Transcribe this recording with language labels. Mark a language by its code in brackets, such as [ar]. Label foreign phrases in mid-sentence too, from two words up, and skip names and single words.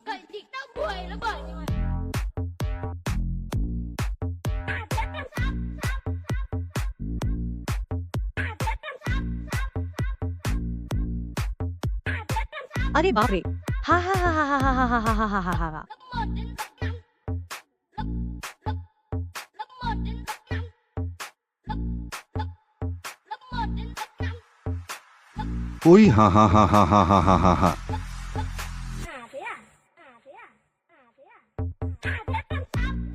[vi] Vậy thì tao đuổi nó bởi nhưng mà [hi] अरे बाप रे. Ha ha ha ha ha ha ha ha ha ha ha ha ha. [vi] lớp 1 đến lớp 5 lớp 1 đến lớp 5 कोई हा हा हा हा हा हा हा हा हा thế à thế à thế à thế con sao